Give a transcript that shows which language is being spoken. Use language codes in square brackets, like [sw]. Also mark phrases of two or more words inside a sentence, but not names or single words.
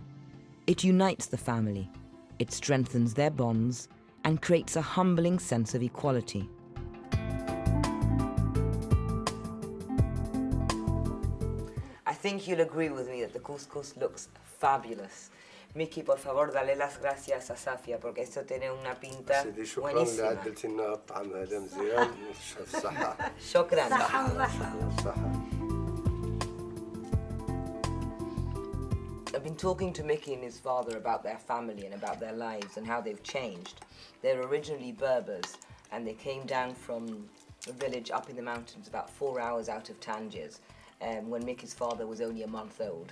[en] It unites the family. It strengthens their bonds and creates a humbling sense of equality. I think you'll agree with me that the couscous looks fabulous. Mickey, [es] por favor, dale las gracias a Safia porque esto tiene una pinta [ar] سيدي شكرا [es] buenísima. [ar] لعدلتي لنا الطعم هذا مزيان الصحة. شكرا. الصحة. [en] I've been talking to Mickey and his father about their family and about their lives and how they've changed. They're originally Berbers and they came down from a village up in the mountains about 4 hours out of Tangiers when Mickey's father was only a month old.